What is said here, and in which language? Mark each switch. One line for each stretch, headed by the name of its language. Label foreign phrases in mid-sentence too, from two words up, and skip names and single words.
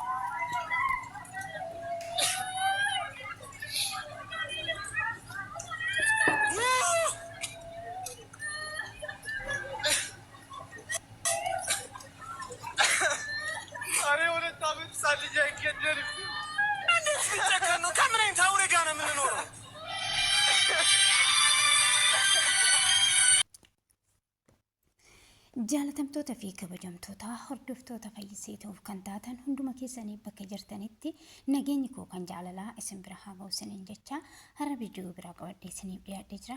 Amharic: ዛሬ ሁለት ዓመት ሳልጅ አይገደልም። እንዴት ቢጨከን ነው? ከምን አይነት አውሬ ጋር ነው የምንኖረው?
Oromo: jaalatamtoota fi kabajamtoota hordoftoota fayyisee ta'uuf kan taatan hunduma keessanii bakka jirtanitti nageenyi koo kan jaalalaa isin bira haa ga'u isiniin jecha har'a viidiyoo biraa qabadhee isiniif dhiyaadhee jira.